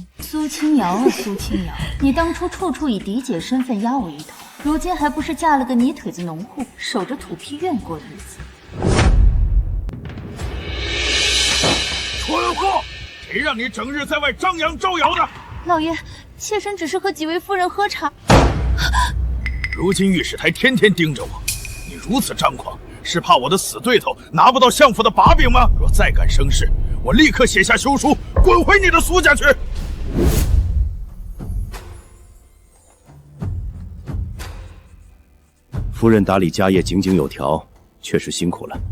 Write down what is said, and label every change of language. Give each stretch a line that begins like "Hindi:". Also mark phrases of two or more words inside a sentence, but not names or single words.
Chinese: 蘇清瑤啊，蘇清瑤，你當初處處以嫡姐身份壓我一頭，如今還不是嫁了個泥腿子農戶，守着土坯院過日子。蠢貨！誰讓你整日在外張揚招搖的？老爺，妾身只是和幾位夫人喝茶。如今御史台天天盯着我，你如此張狂， 是怕我的死对頭拿不到相府的把柄吗？若再敢生事，我立刻写下休书，滚回你的苏家去！夫人打理家业井井有条，确实辛苦了。